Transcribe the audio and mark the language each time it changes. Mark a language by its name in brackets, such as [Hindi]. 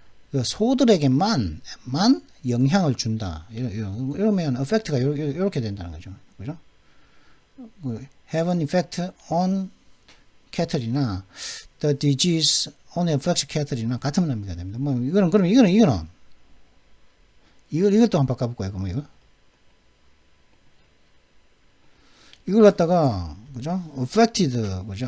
[Korean] 그 소들에게만 영향을 준다. 이러면 effect가 이렇게 된다는 거죠. 그죠? [English] have an effect on cattle이나 the disease only affects cattle이나 [Korean] 같은 의미가 됩니다. 뭐 이거는 이것도 한번 바꿔볼까요? 그럼 이걸 갖다가 그죠? affected 그죠?